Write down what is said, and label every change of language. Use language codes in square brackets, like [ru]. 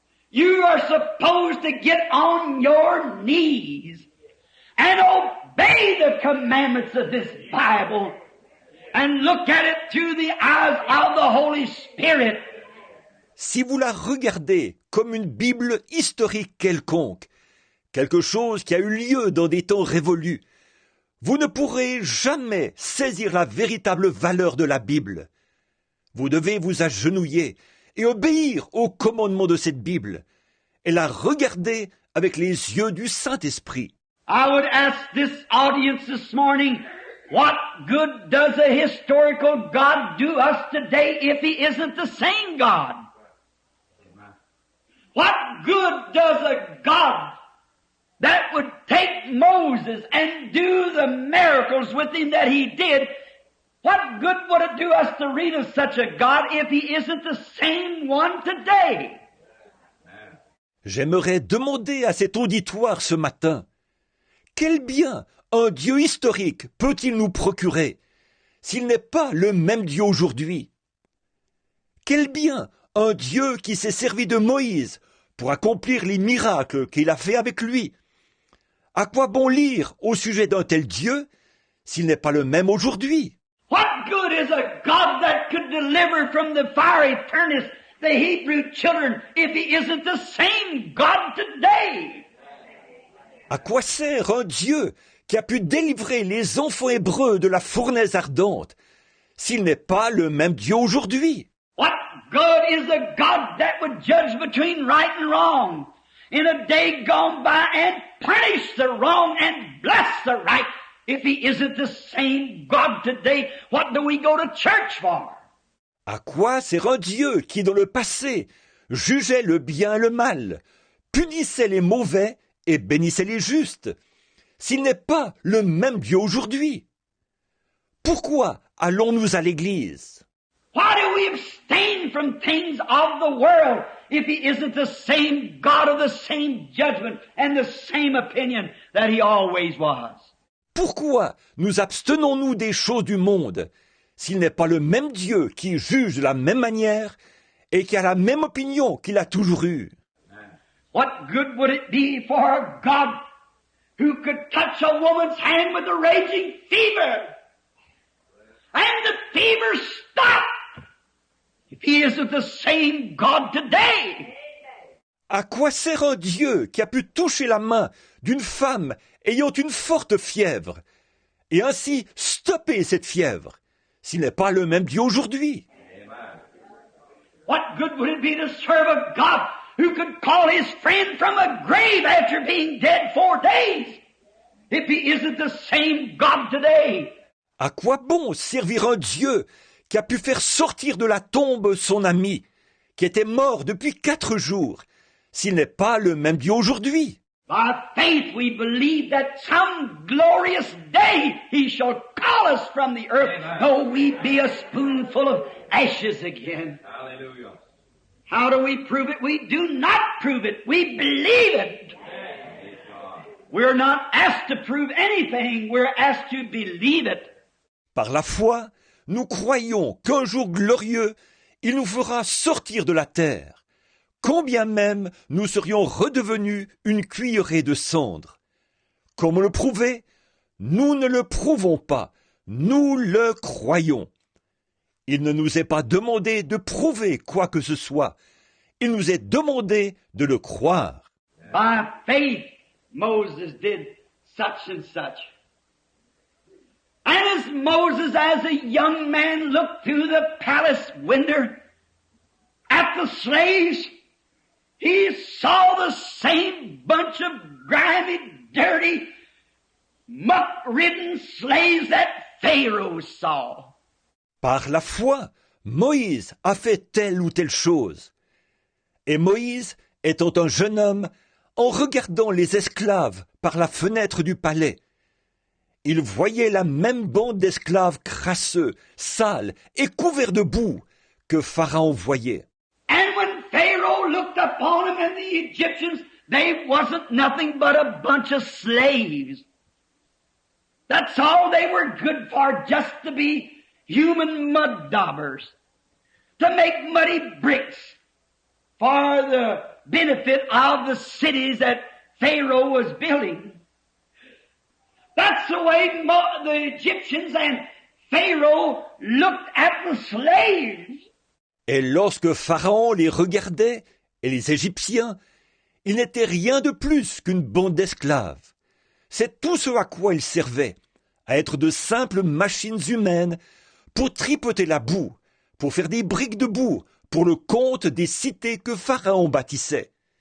[en] You are supposed to get on your knees and obey the commandments of this Bible and look at it through the eyes of the Holy Spirit. [fr] Si vous la regardez comme une Bible historique quelconque, quelque chose qui a eu lieu dans des temps révolus, vous ne pourrez jamais saisir la véritable valeur de la Bible. Vous devez vous agenouiller et obéir aux commandements de cette Bible et la regarder avec les yeux du Saint-Esprit. [en] I would ask this audience this morning, what good does a historical God do us today if He isn't the same God? What good does a God that would take Moses and do the miracles with him that He did, what good would it do us to read of such a God if He isn't the same one today? [fr] J'aimerais demander à cet auditoire ce matin, quel bien un Dieu historique peut-il nous procurer s'il n'est pas le même Dieu aujourd'hui? Quel bien un Dieu qui s'est servi de Moïse pour accomplir les miracles qu'il a fait avec lui? À quoi bon lire au sujet d'un tel Dieu s'il n'est pas le même aujourd'hui? [en] What good is a God that could deliver from the fiery furnace the Hebrew children if He isn't the same God today? [fr] À quoi sert un Dieu qui a pu délivrer les enfants hébreux de la fournaise ardente s'il n'est pas le même Dieu aujourd'hui? [en] What good is a God that would judge between right and wrong in a day gone by and punish the wrong and bless the right if He isn't the same God today? What do we go to church for? [fr] À quoi sert un Dieu qui, dans le passé, jugeait le bien et le mal, punissait les mauvais et bénissait les justes, s'il n'est pas le même Dieu aujourd'hui? Pourquoi allons-nous à l'église? [en] Why do we abstain from things of the world if He isn't the same God of the same judgment and the same opinion that He always was? [fr] Pourquoi nous abstenons-nous des choses du monde s'il n'est pas le même Dieu qui juge de la même manière et qui a la même opinion qu'il a toujours eue? [en] What good would it be for a God who could touch a woman's hand with a raging fever and the fever stop if He isn't the same God today? [fr] À quoi sert un Dieu qui a pu toucher la main d'une femme ayant une forte fièvre et ainsi stopper cette fièvre s'il n'est pas le même Dieu aujourd'hui? [en] What good would it be to serve a God who could call His friend from a grave after being dead 4 days if He isn't the same God today? [fr] À quoi bon servir un Dieu qui a pu faire sortir de la tombe son ami, qui était mort depuis 4 jours, s'il n'est pas le même Dieu aujourd'hui? [en] By faith we believe that some glorious day He shall call us from the earth, though we be a spoonful of ashes again. Hallelujah. How do we prove it? We do not prove it. We believe it. We're not asked to prove anything. We're asked to believe it. [fr] Par la foi, nous croyons qu'un jour glorieux, il nous fera sortir de la terre, combien même nous serions redevenus une cuillerée de cendre. Comment le prouver? Nous ne le prouvons pas, nous le croyons. Il ne nous est pas demandé de prouver quoi que ce soit, il nous est demandé de le croire. [en] By faith, Moses did such and such. And as Moses, as a young man, looked through the palace window at the slaves, he saw the same bunch of grimy, dirty, muck-ridden slaves that Pharaoh saw. [fr] Par la foi, Moïse a fait telle ou telle chose. Et Moïse, étant un jeune homme, en regardant les esclaves par la fenêtre du palais, il voyait la même bande d'esclaves crasseux, sales et couverts de boue que Pharaon voyait. [en] And when Pharaoh looked upon them and the Egyptians, they wasn't nothing but a bunch of slaves. That's all they were good for, just to be human mud daubers, to make muddy bricks for the benefit of the cities that Pharaoh was building. That's the way the Egyptians and Pharaoh looked at the slaves. [fr] Et lorsque Pharaon les regardait, et les Égyptiens, ils n'étaient rien de plus qu'une bande d'esclaves. C'est tout ce à quoi ils servaient, à être de simples machines humaines pour tripoter la boue, pour faire des briques de boue, pour le compte des cités que Pharaon bâtissait.